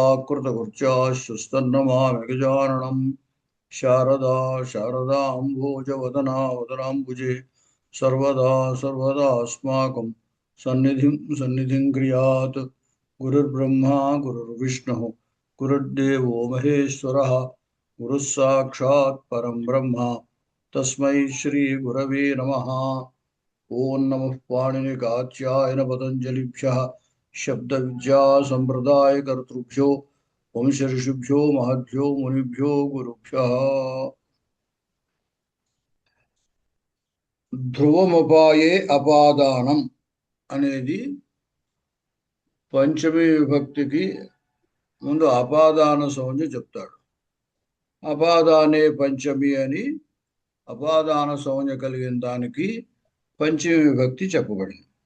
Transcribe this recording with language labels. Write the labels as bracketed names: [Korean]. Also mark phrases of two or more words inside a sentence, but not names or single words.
[Sanskrit] कृतकृत्याश्वस्तन्नमामि गजाननम् शारदा शारदाम्भोजवदना वदनाम्बुजे सर्वदा सर्वदास्माकं सन्निधिं क्रियात् गुरुर्ब्रह्मा गुरुर्विष्णुः गुरुर्देवो महेश्वरः गुरुः साक्षात् परं ब्रह्म तस्मै श्रीगुरवे नमः। ओं नमः पाणिनिकात्यायन पतञ्जलिभ्यः शब्दविद्या सम्प्रदायकर्तृभ्यो वंश ऋषिभ्यो महद्भ्यो मुनिभ्यो गुरुभ्यः। ध्रुवमपाये अपादानम् [Telugu] అనేది పంచమీ విభక్తికి ముందు అపాదాన సంజ్ఞ చెప్తాడు. [Sanskrit] अपादाने पञ्चमी [Telugu] అని అపాదాన సంజ్ఞ కలిగిన దానికి పంచమీ విభక్తి చెప్పబడింది.